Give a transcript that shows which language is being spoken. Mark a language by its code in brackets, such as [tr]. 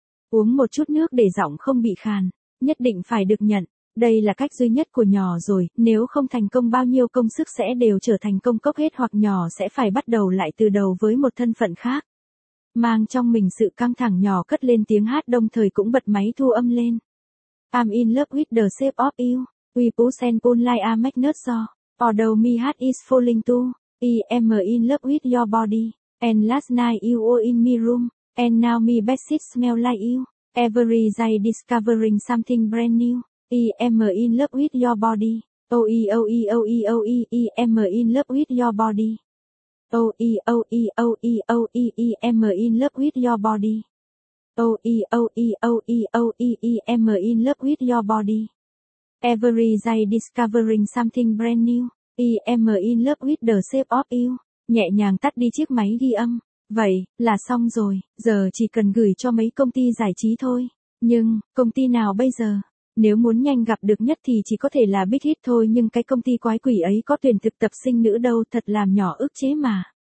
[vi] Uống một chút nước để giọng không bị khàn, nhất định phải được nhận. Đây là cách duy nhất của nhỏ rồi, nếu không thành công bao nhiêu công sức sẽ đều trở thành công cốc hết hoặc nhỏ sẽ phải bắt đầu lại từ đầu với một thân phận khác. Mang trong mình sự căng thẳng nhỏ cất lên tiếng hát đồng thời cũng bật máy thu âm lên. [en] I'm in love with the shape of you. We push and pull like a magnet so. Although my heart is falling too. I am in love with your body. And last night you were in my room. And now my bedsheets smell like you. Every day discovering something brand new. I am in love with your body. Oh, oh, oh, oh, I am in love with your body. Oh, oh, oh, oh, I am in love with your body. Oh, oh, oh, oh, I am in love with your body. Every day discovering something brand new. I am in love with the shape of you. [vi] Nhẹ nhàng tắt đi chiếc máy ghi âm. Vậy, là xong rồi, giờ chỉ cần gửi cho mấy công ty giải trí thôi. Nhưng, công ty nào bây giờ? Nếu muốn nhanh gặp được nhất thì chỉ có thể là Big Hit thôi nhưng cái công ty quái quỷ ấy có tuyển thực tập sinh nữ đâu thật làm nhỏ ức chế mà.